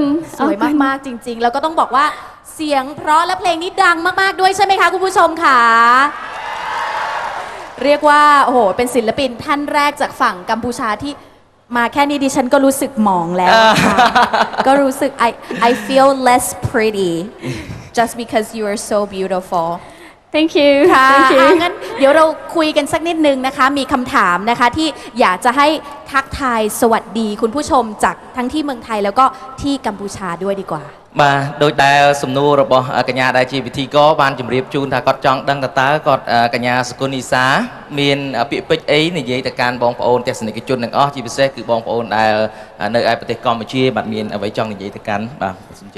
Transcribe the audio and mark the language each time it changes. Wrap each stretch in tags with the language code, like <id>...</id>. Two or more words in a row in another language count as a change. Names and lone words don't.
<th>สวยมากๆจริงๆแล้วก็ต้องบอกว่าเสียงเพราะและเพลงนี้ดังมากๆด้วยใช่ไหมคะคุณผู้ชมค่ะเรียกว่าโอ้โหเป็นศิลปินท่านแรกจากฝั่งกัมพูชาที่มาแค่นี้ดิฉันก็รู้สึกหมองแล้วก็รู้สึก</th> <en>I feel less pretty just because you are so beautiful thank you</en> <th>ค่ะ</th> <en>thank you</en> <th>งั้นเดี๋ยวเราคุยกันสักนิดนึงนะคะ มีคำถามนะคะที่อยากจะให้ทักทายสวัสดีคุณผู้ชมจากทั้งที่เมืองไทยแล้วก็ที่กัมพูชาด้วยดีกว่า</th> <km>បាទដោយដែលសំណួររបស់កញ្ញាដែលជាពិធីករបានជម្រាបជូនថាគាត់ចង់ដឹងតើគាត់កញ្ញាសកុលនីសាមានពាក្យពេចន៍អីនិយាយទៅកាន់បងប្អូនទស្សនិកជនទាំងអស់ជាពិសេសគឺបងប្អូនដែលនៅឯប្រទេសកម្ពុជាបាទមានអ្វីចង់និយាយទៅកាន់បាទសូមអញ្ជើញ</km>